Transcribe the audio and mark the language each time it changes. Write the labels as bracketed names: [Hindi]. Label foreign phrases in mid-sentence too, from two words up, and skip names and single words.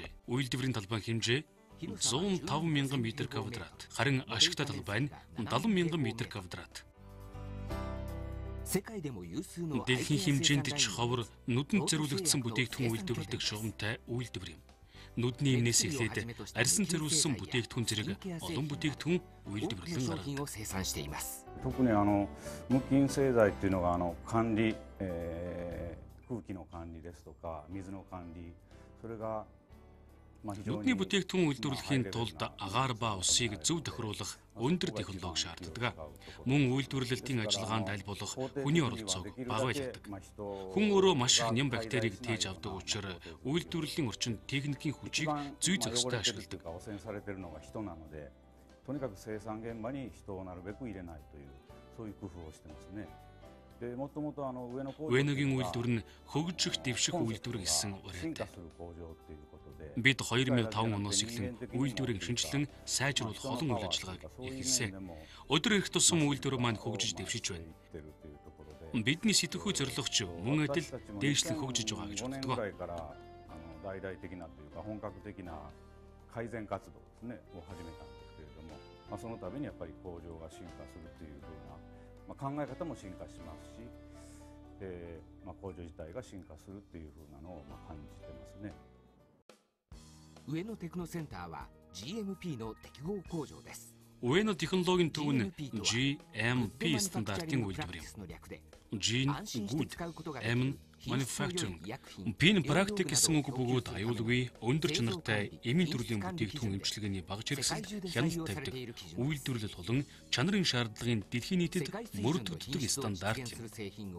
[Mongolian] Үйлдвэрийн талбай хэмжээ 105 мянган метр квадрат, харин ашигтай талбай нь 70 мянган метр квадрат. Дэлхийн хэмжээнд ч ховор нүдэнд зориулагдсан бүтээгдэхүүн үйлдвэрлэдэг шугамтай үйлдвэр юм. Нүдний эмнээс эхлээд арьсан зориулсан бүтээгдэхүүн зэрэг олон бүтээгдэхүүн үйлдвэрлэн гаргадаг. [Japanese] 特に無菌製剤っていうのが管理、空気の管理ですとか水の管理、それが [Mongolian] Нүдний бүтээгдэхүүн үйлдвэрлэхийн тулд агаар ба усыг зөв тохируулах өндөр технологи шаарддаг. Мөн үйлдвэрлэлтийн ажиллагаанд аль болох хүний оролцоог бага байлгадаг. Хүн өөрөө маш их нэм бактерийг тээж авдаг учраас үйлдвэрлэлийн орчинд техникийн хүчийг зүй зохистой ашигладаг. [Japanese] とにかく生産現場に人をなるべく入れないというそういう工夫をしてますね。 [Mongolian] Уэногийн үйлдвэр нь хөгжих дэвших үйлдвэр гэсэн ураатай. Бид 2005 оноос эхлэн үйлдвэрийг шинжилэн сайжруулах олон үйл ажиллагааг эхэлсэн. Өдөр ирэх тусам үйлдвэр маань хөгжиж дэвшиж байна. Бидний сэтгхүй зорилгоч мөн адил дээшлэн хөгжиж байгаа гэж боддог. [Japanese] 大々的なというか本格的な改善活動ですねを始めたんですけれども、そのためにやっぱり工場が進化するというふうな。考え方も進化しますし、工場自体が進化するっていう風なのを感じてますね。上野テクノセンターは GMP の適合工場です。 [Mongolian] Уэно технологийн төв нь GMP стандартын үйлдвэр юм. [English] Gene Good, M Manufacturing. [Mongolian] P нь практик гэсэн үг бөгөөд аюулгүй өндөр чанартай эмийн төрлийн бүтээгдэхүүн эмчилгээний багж хэрэгсэлд хяналт тавьдаг. Үйлдвэрлэл болон чанарын шаардлагын дэлхийн нийтэд мөрдөгддөг стандарт юм.